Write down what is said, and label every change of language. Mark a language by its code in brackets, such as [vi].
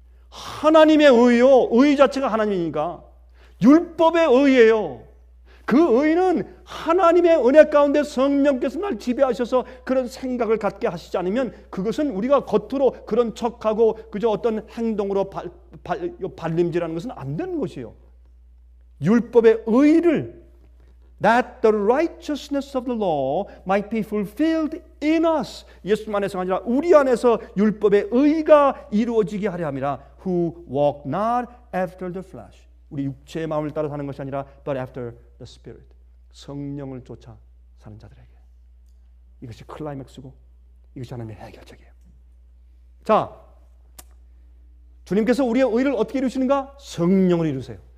[ko] 하나님의 의요. 의 자체가 하나님이니까 율법의 의예요. 그 의는 하나님의 은혜 가운데 성령께서 날 지배하셔서 그런 생각을 갖게 하시지 않으면 그것은 우리가 겉으로 그런 척하고 그저 어떤 행동으로 발림질하는 것은 안 되는 것이에요. 율법의 의를 [en] that the righteousness of the law might be fulfilled in us. [ko] 예수 안에서가 아니라 우리 안에서 율법의 의가 이루어지게 하려 함이라. [en] Who walk not after the flesh. [ko] 우리 육체의 마음을 따라 사는 것이 아니라 [en] but after the Spirit. [ko] 성령을 쫓아 사는 자들에게. 이것이 클라이맥스고 이것이 하나님의 해결책이에요. 자, 주님께서 우리의 의를 어떻게 이루시는가? 성령을 이루세요.